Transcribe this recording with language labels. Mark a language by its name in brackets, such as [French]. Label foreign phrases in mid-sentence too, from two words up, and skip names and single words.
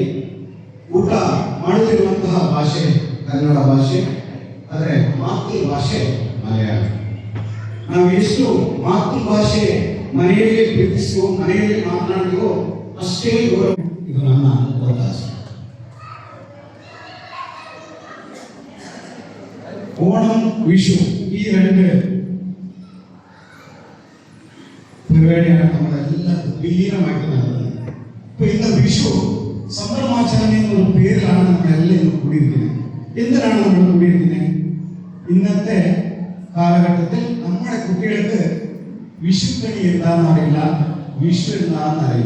[Kannada] ಊಟ ಮಾಡುತ್ತಿರುವಂತಹ ಭಾಷೆ ಕನ್ನಡ ಭಾಷೆ, ಆದರೆ ಮಾತೃಭಾಷೆ ಮಲಯಾಳ. ನಾವು ಎಷ್ಟು ಮಾತೃಭಾಷೆ ಮನೆಯಲ್ಲಿ ಪ್ರೀತಿಸುವ, ಮನೆಯಲ್ಲಿ ಮಾತನಾಡುವ ಅಷ್ಟೇ ಗೌರವ. ಇದು ನನ್ನ ಒತ್ತಾಸೆ. ಓಣಂ ವಿಷು ಈ [Malayalam] രണ്ട് പരിപാടിയാണ് നമ്മളെല്ലാം വിലീനമായിട്ട് നടന്നത്. ഇപ്പൊ ഇന്ന് വിഷു സംഭ്രമാചരണ എന്നൊരു പേരിലാണ് നമ്മളെല്ലാം ഇന്ന് കൂടിയിരിക്കുന്നത്. എന്തിനാണ് നമ്മൾ കൂടിയിരിക്കുന്നത്? ഇന്നത്തെ കാലഘട്ടത്തിൽ നമ്മുടെ കുട്ടികൾക്ക് വിഷുക്കണി എന്താണെന്ന് അറിയില്ല, വിഷു എന്താണെന്ന് അറിയില്ല.